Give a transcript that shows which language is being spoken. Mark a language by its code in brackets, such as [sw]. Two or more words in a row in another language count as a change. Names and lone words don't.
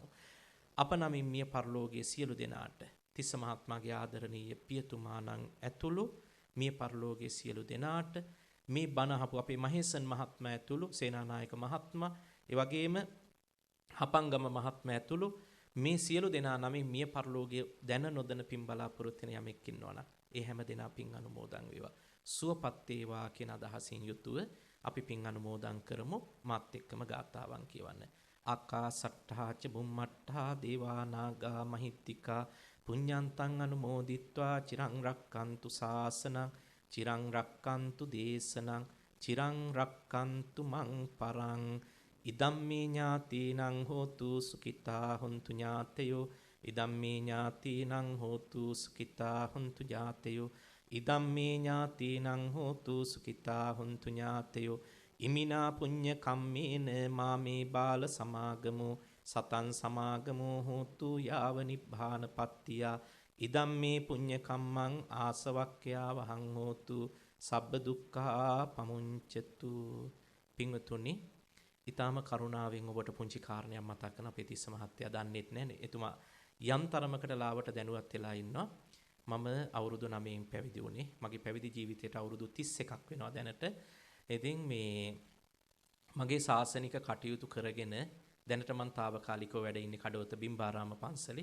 [si] අප නමින් මිය පරලෝකයේ සියලු දෙනාට තිස්ස මහත්මයාගේ ආදරණීය පියතුමාණන් ඇතුළු මිය පරලෝකයේ සියලු දෙනාට මේ බණ අහපු අපේ මහේසන් මහත්මයා ඇතුළු සේනානායක මහත්මයා, ඒ වගේම හපංගම මහත්මයා ඇතුළු මේ සියලු දෙනා නමින් මිය පරලෝකයේ දැන නොදැන පින් බලාපොරොත්තු වෙන යමෙක් ඉන්නවනම් ඒ හැම දෙනා පින් අනුමෝදන් වේවා. සුවපත් වේවා කියන අදහසින් යුතුව අපි පින් අනුමෝදන් කරමු. මාත් එක්කම ගාථාවන් කියවන්න. [pi] ආකාසට්ඨා ච බුම්මට්ඨා දේවා නාග මහිත්‍තිකා පුඤ්ඤන්තං අනුමෝදිත්වා චිරං රක්칸තු ශාසනං චිරං රක්칸තු දේශනං චිරං රක්칸තු මං පරං ඉදම්මේ ඥාතීනං හෝතු සුඛිතා හොන්තු ඥාතයෝ ඉදම්මේ ඥාතීනං හෝතු සුඛිතා හොන්තු ඥාතයෝ ඉදම්මේ ඥාතීනං හෝතු සුඛිතා හොන්තු ඥාතයෝ ඉමිනා පුඤ්ඤ කම්මේන මාමේ බාල සමාගමෝ සතං සමාගමෝ හෝතු යාව නිබ්බානපත්තිය ඉදම්මේ පුඤ්ඤ කම්මං ආසවක්ඛ්‍යා වහං හෝතු සබ්බ දුක්ඛා පමුඤ්චතු. [si] පින්වතුනි, ඊටාම කරුණාවෙන් ඔබට පුංචි කාරණයක් මතක් කරන අපේ තිස්ස මහත්තයා දන්නේත් නැහැ. එතුමා යම් තරමකට ලාවට දැනුවත් වෙලා ඉන්නවා. මම අවුරුදු 9න් පැවිදි වුණේ. මගේ පැවිදි ජීවිතයට අවුරුදු 31ක් වෙනවා දැනට. ඉතින් මේ මගේ ශාසනික කටයුතු කරගෙන දැනට මම తాවකාලිකව වැඩ ඉන්නේ කඩවත බිම්බාරාම පන්සලේ.